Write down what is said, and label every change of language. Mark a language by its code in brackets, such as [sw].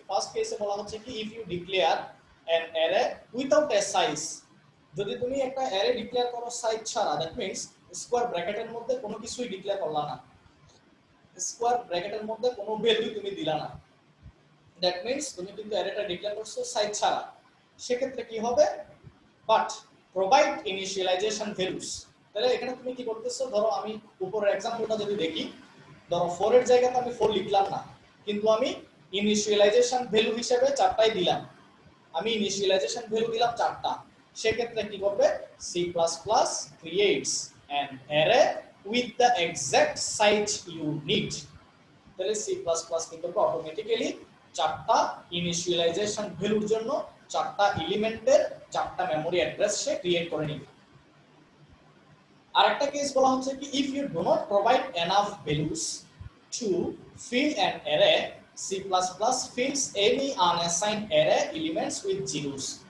[bn] First কেসে বলা হচ্ছে কি, [en] if you declare an array without a size, [bn] যদি তুমি একটা অ্যারে ডিক্লেয়ার করো সাইজ ছাড়া, দ্যাট মিন্স স্কোয়ার ব্র্যাকেটের মধ্যে কোনো কিছুই ডিক্লেয়ার করলা না, স্কোয়ার ব্র্যাকেটের মধ্যে কোনো ভ্যালু তুমি দিলা না, দ্যাট মিন্স তুমি কিন্তু অ্যারেটা ডিক্লেয়ার করছো সাইজ ছাড়া, সেক্ষেত্রে কি হবে, [en] But provide initialization values. [bn] তাহলে এখানে তুমি কি করতেছো, ধরো আমি উপরের एग्जांपलটা যদি দেখি, ধরো 4 এর জায়গাতে আমি 4 লিখলাম না, কিন্তু আমি ইনিশিয়ালাইজেশন ভ্যালু হিসেবে 4টাই দিলাম, আমি ইনিশিয়ালাইজেশন ভ্যালু দিলাম 4টা। সেক্ষেত্রে কি করবে, [en] C++ creates an array with the exact size you need। [bn] তাহলে C++ কি করবে, অটোমেটিক্যালি 4টা ইনিশিয়ালাইজেশন ভ্যালুর জন্য 4টা এলিমেন্টের 4টা মেমরি অ্যাড্রেস সে ক্রিয়েট করে নিবে। আরেকটা কেস বলা হচ্ছে কি, [en] If you do not provide enough values to fill an array, C++ fills any unassigned array elements with zeros।